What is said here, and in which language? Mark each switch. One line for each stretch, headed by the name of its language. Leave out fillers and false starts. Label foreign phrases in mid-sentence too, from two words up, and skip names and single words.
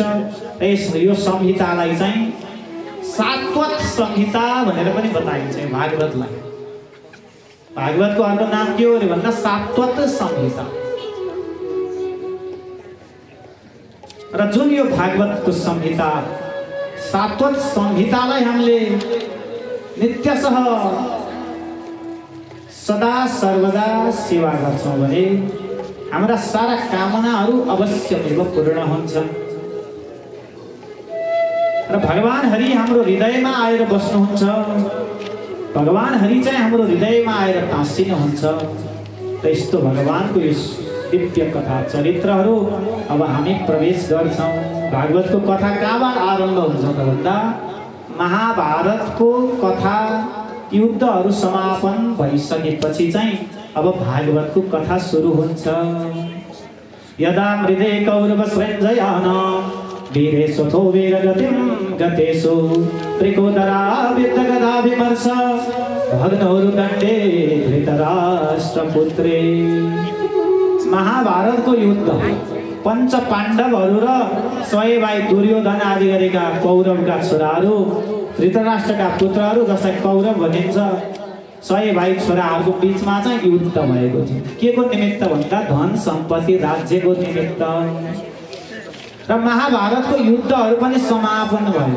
Nepali: यो संहितालाई चाहिँ सात्वत संहिता भनेर पनि बताइन्छ भागवतलाई। भागवतको अर्को नाम के हो अरे भन्दा सात्वत संहिता। र जुन यो भागवतको संहिता, सात्वत संहितालाई हामीले नित्यशः सदा सर्वदा सेवा गर्छौँ भने हाम्रा सारा कामनाहरू अवश्यमेव पूर्ण हुन्छन्। र भगवान हरि हाम्रो हृदयमा आएर बस्नुहुन्छ। भगवान हरि चाहिँ हाम्रो हृदयमा आएर टाँसिनुहुन्छ। र यस्तो भगवानको यो दिव्य कथा चरित्रहरू अब हामी प्रवेश गर्छौँ। भागवतको कथा कहाँबाट आरम्भ हुन्छ त भन्दा महाभारतको कथा युद्धहरू समापन भइसकेपछि चाहिँ अब भागवतको कथा सुरु हुन्छ।
Sanskrit: यदा मृदे कौरव सञ्जयान वीरेशोथो वीरगतिं गतेषु त्रिकोदरा विद्यगदा विमर्श भग्नोरुदण्डे धृतराष्ट्रपुत्रे।
Nepali: महाभारतको युद्ध पंच पाण्डवहरू र 100 भाइ दुर्योधन आदि गरेका कौरवका छोराहरू, धृतराष्ट्रका पुत्रहरू जसलाई कौरव भनिन्छ, 100 भाइ छोराहरूको बिचमा चाहिँ युद्ध भएको थियो। के को निमित्त भन्दा धन सम्पत्ति राज्यको निमित्त। र महाभारतको युद्धहरू पनि समापन भयो।